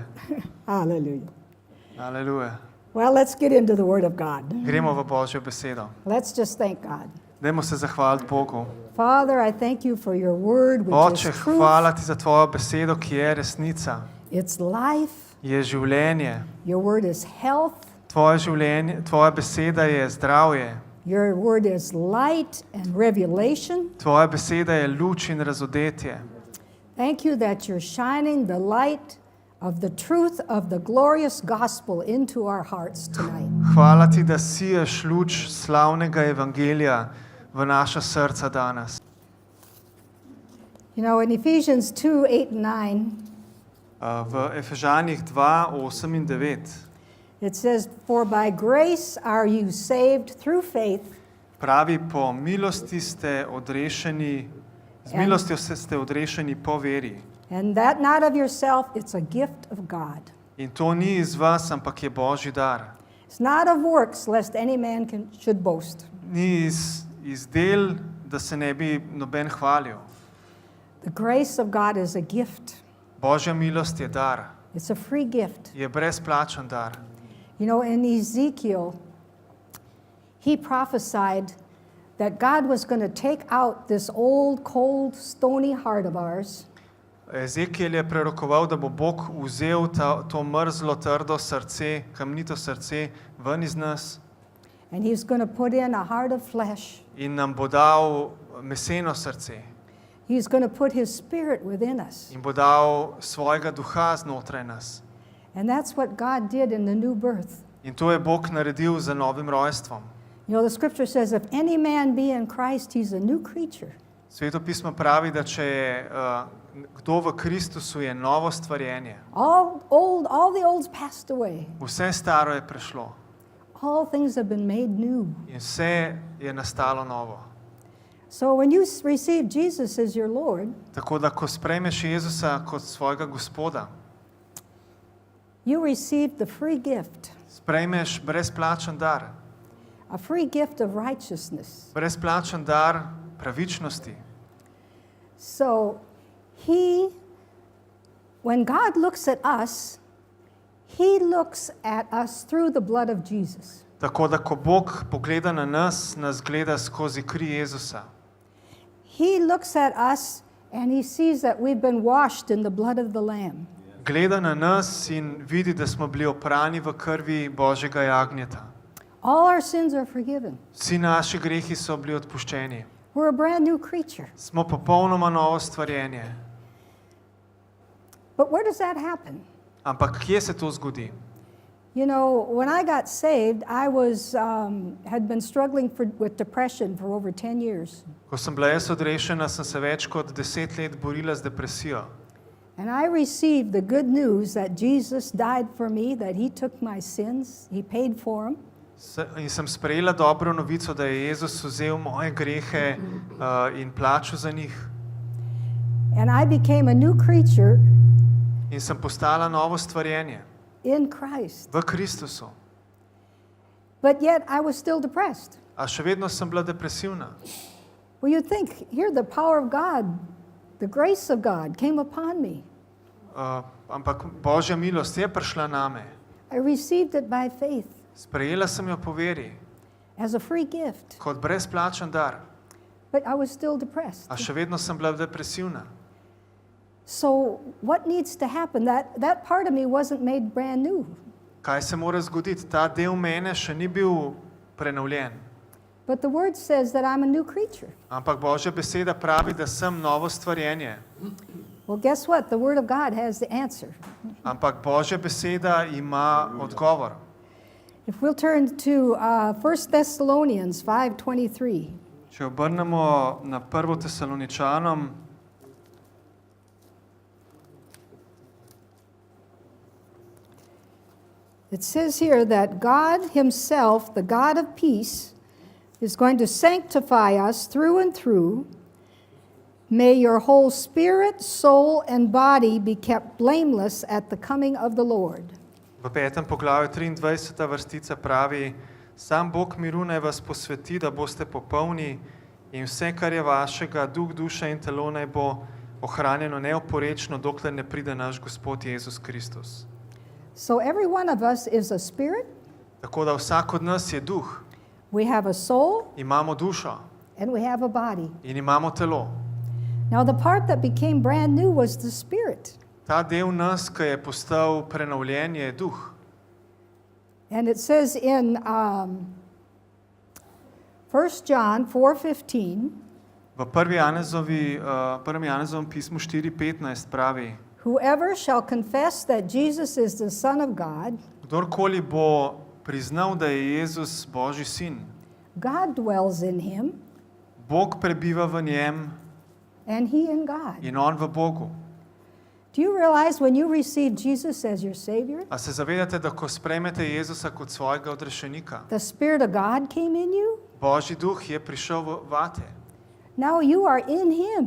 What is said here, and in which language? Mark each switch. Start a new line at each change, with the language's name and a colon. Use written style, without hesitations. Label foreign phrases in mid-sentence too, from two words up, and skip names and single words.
English: Hallelujah.
Slovenian: Aleluja.
English: Well, let's get into the Word of God.
Slovenian: Gremo v Božjo besedo.
English: Let's just thank God.
Slovenian: Dajmo se zahvaliti Bogu.
English: Father, I thank you for your Word, which
Slovenian: Oče,
English: is truth.
Slovenian: hvala ti za tvojo besedo, ki je resnica.
English: It's life.
Slovenian: Je življenje.
English: Your Word is health.
Slovenian: Tvoja beseda je zdravje.
English: Your Word is light and revelation.
Slovenian: Tvoja beseda je luč in razodetje.
English: Thank you that you're shining the light of the truth of the glorious gospel into our hearts tonight.
Slovenian: Hvala ti, da siješ luč slavnega evangelija v naša srca danes.
English: You know, in Ephesians 2:8 and 9,
Slovenian: V Efežanih 2, 8 in 9
English: it says, "For by grace are you saved through faith."
Slovenian: pravi, po milosti ste odrešeni, z milostjo ste odrešeni po veri.
English: And that not of yourself, it's a gift of God.
Slovenian: In to ni iz vas, ampak je Božji dar.
English: It's not of works, lest any man should boast.
Slovenian: Ni iz del, da se ne bi noben hvalil.
English: The grace of God is a gift.
Slovenian: Božja milost je dar.
English: It's a free gift.
Slovenian: Je brezplačen dar.
English: You know, in Ezekiel, he prophesied that God was going to take out this old, cold, stony heart of ours.
Slovenian: Ezekiel je prerokoval, da bo Bog vzel to mrzlo, trdo srce, kamnito srce ven iz nas
English: and he's going to put in a heart of flesh.
Slovenian: in nam bo dal meseno srce
English: He's going to put his spirit within us.
Slovenian: in bo dal svojega duha znotraj nas.
English: And that's what God did in the new birth.
Slovenian: In to je Bog naredil z novim rojstvom.
English: You know, the scripture says, if any man be in Christ, he's a new creature.
Slovenian: Sveto pismo pravi, da če je kdo v Kristusu, je novo stvarjenje.
English: All the old's passed away.
Slovenian: Vse staro je prešlo
English: All things have been made new.
Slovenian: in vse je nastalo novo.
English: So when you receive Jesus as your Lord,
Slovenian: Tako da, ko sprejmeš Jezusa kot svojega Gospoda,
English: you receive the free gift,
Slovenian: sprejmeš brezplačen dar,
English: a free gift of righteousness.
Slovenian: brezplačen dar pravičnosti.
English: So when God looks at us, he looks at us through the blood of Jesus.
Slovenian: Tako da, ko Bog pogleda na nas, nas gleda skozi kri Jezusa.
English: He looks at us and he sees that we've been washed in the blood of the Lamb.
Slovenian: Gleda na nas in vidi, da smo bili oprani v krvi Božjega jagnjeta.
English: All our sins are forgiven.
Slovenian: Vsi naši grehi so bili odpuščeni.
English: We're a brand new creature.
Slovenian: Smo popolnoma novo stvarjenje.
English: But where does that happen?
Slovenian: Ampak kje se to zgodi?
English: You know, when I got saved, I had been struggling with depression for over 10 years.
Slovenian: Ko sem bila jaz odrešena, sem se več kot 10 let borila z depresijo.
English: And I received the good news that Jesus died for me, that he took my sins, he paid for them.
Slovenian: In sem sprejela dobro novico, da je Jezus vzel moje grehe in plačal za njih.
English: And I became a new creature
Slovenian: In sem postala novo stvarjenje
English: in Christ.
Slovenian: v Kristusu.
English: But yet I was still depressed.
Slovenian: A še vedno sem bila depresivna.
English: Well, you think, here the power of God, the grace of God came upon me.
Slovenian: Ampak Božja milost je prišla name.
English: I received it by faith
Slovenian: Sprejela sem jo po veri,
English: as a free gift.
Slovenian: kot brezplačen dar.
English: But I was still depressed.
Slovenian: A še vedno sem bila depresivna.
English: So what needs to happen? That part of me wasn't made brand new.
Slovenian: Kaj se mora zgoditi? Ta del mene še ni bil prenovljen.
English: But the word says that I'm a new creature.
Slovenian: Ampak Božja beseda pravi, da sem novo stvarjenje.
English: Well, guess what? The word of God has the answer.
Slovenian: Ampak Božja beseda ima odgovor.
English: If we'll turn to 1 Thessalonians 5:23.
Slovenian: Če obrnemo na 1. Tesaloničanom,
English: It says here that God himself, the God of peace, is going to sanctify us through and through. May your whole spirit, soul, and body be kept blameless at the coming of the Lord.
Slovenian: v 5. poglavju 23. vrstica pravi: Sam Bog miru naj vas posveti, da boste popolni in vse, kar je vašega, duh, duša in telo, naj bo ohranjeno neoporečno, dokler ne pride naš Gospod Jezus Kristus.
English: So every one of us is a spirit,
Slovenian: Tako da vsak od nas je duh,
English: we have a soul,
Slovenian: imamo dušo
English: and we have a body.
Slovenian: in imamo telo.
English: Now the part that became brand new was the spirit.
Slovenian: Ta del nas, ki je postal prenovljen, je duh.
English: And it says in 1 John 4:15,
Slovenian: V 1. Janezovem pismu 4:15 pravi:
English: whoever shall confess that Jesus is the Son of God,
Slovenian: Kdorkoli bo priznal, da je Jezus Božji sin,
English: God dwells in him,
Slovenian: Bog prebiva v njem
English: and he in God.
Slovenian: in on v Bogu.
English: Do you realize when you receive Jesus as your Savior,
Slovenian: A se zavedate, da ko sprejmete Jezusa kot svojega odrešenika,
English: the Spirit of God came in you?
Slovenian: Božji duh je prišel vate
English: Now you are in him,